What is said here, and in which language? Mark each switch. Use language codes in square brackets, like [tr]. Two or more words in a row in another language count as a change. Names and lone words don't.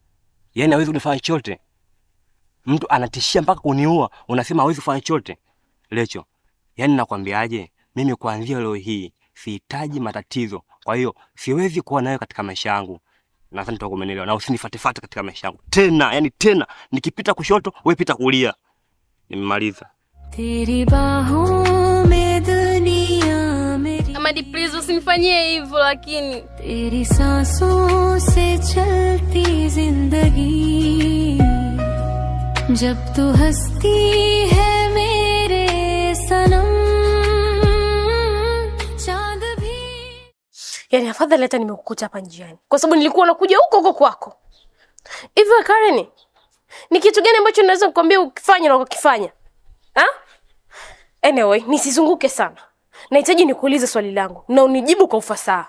[sw] Yaani hawezi kunifanya chochote. Mtu anatishia mpaka kuniua, unasema hawezi kufanya chochote. Lecho, yaani nakwambiaje? Mimi kuanzia leo hii sihitaji matatizo. Kwa hiyo siwezi kuwa nawe katika maisha yangu. Nadhani utakuwa umenielewa. Na usinifuate katika maisha yangu. Tena, yani tena nikipita kushoto, wewe pita kulia. Nimemaliza. [hi] तेरी बाहों में दुनिया मेरी. [sw] Amadi, please usinifanyie hivyo lakini. [hi] तेरी सांसों से चलती जिंदगी जब तू हंसती है मेरे सनम चांद भी. [sw] Yaani afadhali hata nimekukuta hapa njiani. Kwa sababu nilikuwa nakuja huko kwako. Hivyo Karen, ni kitu gani ambacho naweza kukwambia ukifanya na ukifanya? Anyway, nisizunguke sana. Nahitaji nikuulize swali langu na unijibu kwa ufasaha.